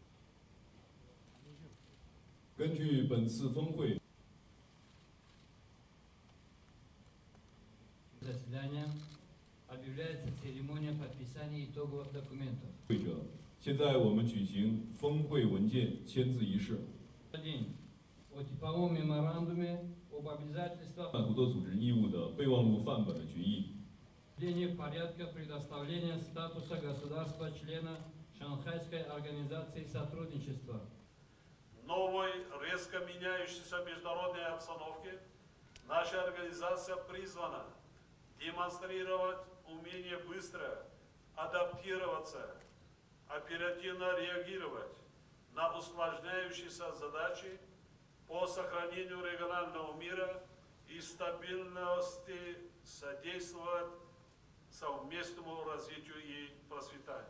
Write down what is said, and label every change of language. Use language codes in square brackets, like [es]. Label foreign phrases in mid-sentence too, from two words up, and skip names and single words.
[zh] 根据本次峰会 [ru] Заседания объявляется церемония подписания итоговых документов. [zh] 会者，现在我们举行峰会文件签字仪式。 1. [ru] О типовом меморандуме об обязательствах [zh] 满湖多组织义务的备忘录范本的决议。 [ru] порядка предоставления статуса государства-члена Шанхайской организации сотрудничества. В новой, резко меняющейся международной обстановке наша организация призвана демонстрировать умение быстро адаптироваться, оперативно реагировать на усложняющиеся задачи по сохранению регионального мира и стабильности, содействовать совместному развитию и процветанию.